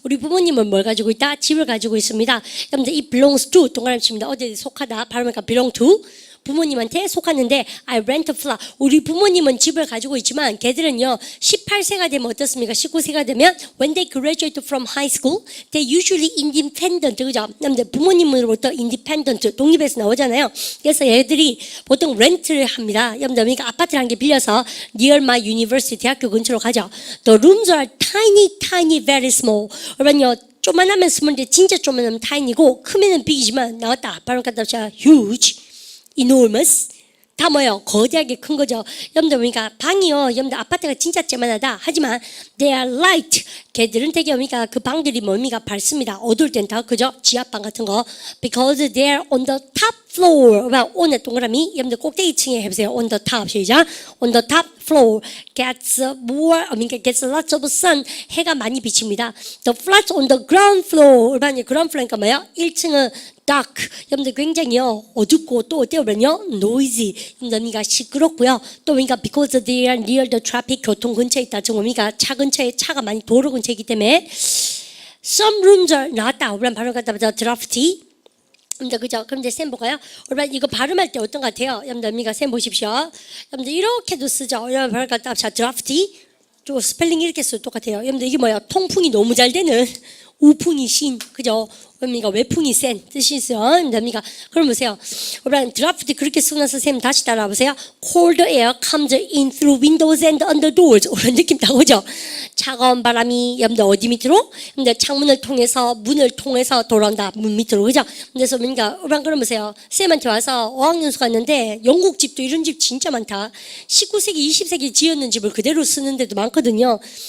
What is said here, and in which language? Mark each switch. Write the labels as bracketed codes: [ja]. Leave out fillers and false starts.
[ko] 우리 부모님은 뭘 가지고 있다? 집을 가지고 있습니다. 여러분들 이 [en] belongs to [ko] 동그라미 칩니다. 어디에 속하다. 발음하니까 belong to. 부모님한테 속하는데 [en] I rent a flat. [ko] 우리 부모님은 집을 가지고 있지만 걔들은요 18세가 되면 어떻습니까? 19세가 되면 [en] when they graduate from high school they usually independent. [ko] 그죠? 근데 부모님으로부터 independent 독립해서 나오잖아요. 그래서 얘들이 보통 렌트를 합니다. 여러분들 그러니까 아파트를 한 개 빌려서 [en] near my university [ko] 대학교 근처로 가죠. [en] The rooms are tiny very small. [ko] 그러면요 조만하면 스몰인데 진짜 조만하면 tiny고 크면은 big이지만 나왔다. 발음 갖다 붙여 huge. enormous, 다 뭐예요? 거대하게 큰 거죠. 여러분들 보니까 방이요. 여러분들 아파트가 진짜 쬐만하다. 하지만 [en] they are light. [ko] 걔들은 되게 뭡니까? 그 방들이 뭡니까? 밝습니다. 어두울 땐 다 그죠? 지하방 같은 거. [en] Because they are on the top floor. [ko] 오늘 동그라미. 여러분들 꼭대기층에 해보세요. [en] On the top. [ko] 시작. [en] On the top floor gets more. [ko] 그러니까 [en] gets lots of sun. [ko] 해가 많이 비칩니다. [en] The flats on the ground floor. [ko] 일반적으로 ground floor니까 뭐예요? 1층은 dark. 여러분들 굉장히요 어둡고 또 어때요? noisy. 여러분들 시끄럽고요. 또 그러니까 [en] because they are near the traffic [ko] 교통 근처에 있다. 즉 뭡니까? 차 근처에 차가 많이 도로 근처이기 때문에 [en] some rooms are [ko] 나왔다. 우리는 발음 갖다 보자. drafty. 그죠? 그럼 이제 쌤 볼까요? 여러분 이거 발음할 때 어떤 것 같아요? 여러분들 쌤 보십시오. 여러분들 이렇게도 쓰죠. 여러분 발음 갖다 보자. drafty. 또 스펠링 이렇게 써도 똑같아요. 여러분들 이게 뭐야? 통풍이 너무 잘 되는 우풍이 신, 그죠? 그러니까 외풍이 센 뜻이 있어요. 됩니까? 그럼 보세요. 여러분 드라프트 그렇게 쓰고 나서 쌤 다시 따라보세요. [en] Cold air comes in through windows and under doors. [ko] 이런 느낌 나오죠? 차가운 바람이 여러분들 어디 밑으로? 여러분들 창문을 통해서 문을 통해서 돌아온다. 문 밑으로, 그죠? 그래서 그러니까 여러분 그럼 보세요. 쌤한테 와서 어학연수 갔는데 영국 집도 이런 집 진짜 많다. 19세기, 20세기 지었는 집을 그대로 쓰는 데도 많거든요.